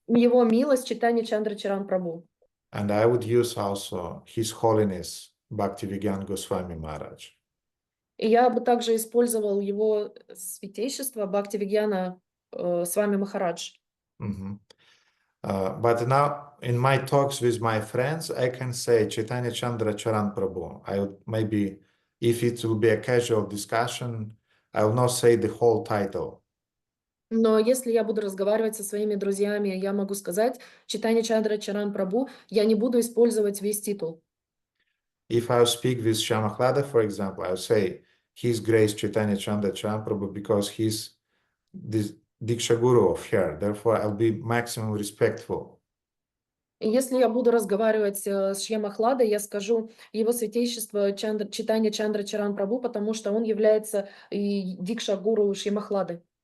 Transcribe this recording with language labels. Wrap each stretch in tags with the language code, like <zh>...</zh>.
<ru>его милость читания Чандра Чаран Прабhu.</ru> <en>And I would use also His Holiness Bhaktivedanta Goswami Maharaj.</en> <ru>И я бы также использовал его святейшество Бхактивигьяна Свами Махарадж. Mhm.</ru> <en>But now in my talks with my friends, I can say Chaitanya Chandra Charan Prabhu. I would maybe, if it will be a casual discussion, I will not say the whole title.</en> <ru>Но если я буду разговаривать со своими друзьями, я могу сказать Чайтанья Чандра Чаран Прабhu, я не буду использовать весь титул.</ru> <en>If I speak with Shyamakhlada, for example, I'll say His Grace Chaitanya Chandra Charan Prabhu because he's the Diksha Guru of her. Therefore, I'll be maximum respectful.</en> <ru>И если я буду разговаривать с Шьямахладой, я скажу его святейшество Чайтанья Чандра Чаран Прабhu, потому что он является и Дикша Гуру Шьямахлады.</ru>